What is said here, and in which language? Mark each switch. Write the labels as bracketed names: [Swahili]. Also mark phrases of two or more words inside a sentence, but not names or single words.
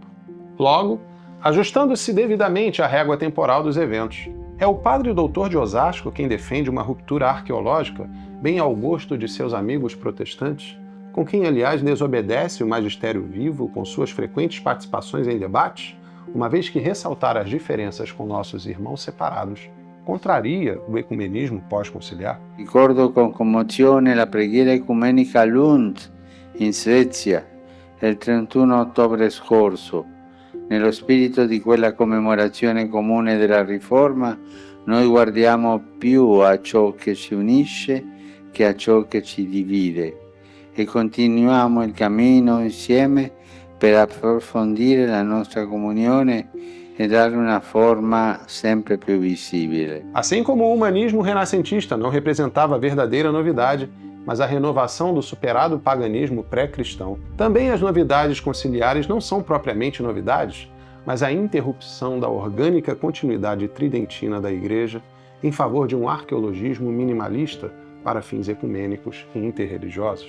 [Portuguese] Logo, ajustando-se devidamente à régua temporal dos eventos, é o padre doutor de Osasco quem defende uma ruptura arqueológica, bem ao gosto de seus amigos protestantes, com quem, aliás, desobedece o magistério vivo com suas frequentes participações em debates, uma vez que ressaltar as diferenças com nossos irmãos separados contraria o ecumenismo pós-conciliar. [Italian] Ricordo con commozione la preghiera ecumenica Lund in Svezia il 31 ottobre scorso. Nello spirito di quella commemorazione comune della Riforma, noi guardiamo più a ciò che ci unisce che a ciò che ci divide e continuiamo il cammino insieme per approfondire la nostra comunione e dar [Portuguese] uma forma [Italian] sempre più visível. [Portuguese] Assim como o humanismo renascentista não representava a verdadeira novidade, mas a renovação do superado paganismo pré-cristão, também as novidades conciliares não são propriamente novidades, mas a interrupção da orgânica continuidade tridentina da Igreja em favor de um arqueologismo minimalista para fins ecumênicos e interreligiosos.